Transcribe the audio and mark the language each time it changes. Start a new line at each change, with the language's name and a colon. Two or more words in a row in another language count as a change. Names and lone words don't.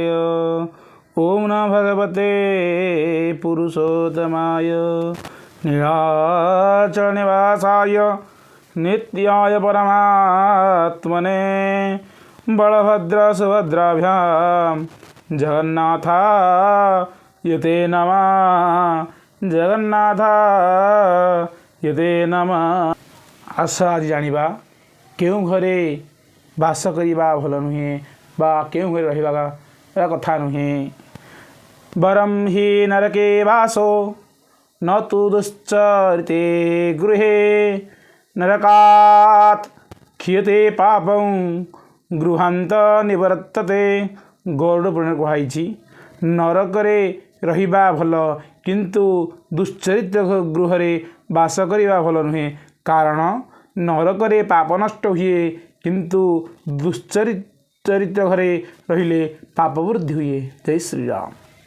Sanskrit: ओम नमः भगवते पुरुषोत्तमाय नीलाचल निवासाय नित्याय परमात्मने बलभद्र सुभद्राभ्यां जगन्नाथाय ते नमः। जगन्नाथाय ते नमः।
Odia: ଆସ ଆଜି ଜାଣିବା କେଉଁ ଘରେ ବାସ କରିବା ଭଲ ନୁହେଁ ବା କେଉଁ ଘରେ ରହିବା କଥା ନୁହେଁ।
Sanskrit: वरम हि नरके वासो न तु दुश्चरिते गृहे नरकात् क्षीयते पापं गृहांत निवर्तते।
Odia: ଗୌଡ଼ ପୁରାଣ କହୁଇ ନରକରେ ରହିବା ଭଲ କିନ୍ତୁ ଦୁଶ୍ଚରିତ୍ର ଗୃହରେ ବାସ କରିବା ଭଲ ନୁହେଁ। କାରଣ ନରକରେ ପାପ ନଷ୍ଟ ହୁଏ କିନ୍ତୁ ଦୁଶ୍ଚରିତ୍ର ଘରେ ରହିଲେ ପାପ ବୃଦ୍ଧି ହୁଏ।
Sanskrit: जय श्री राम।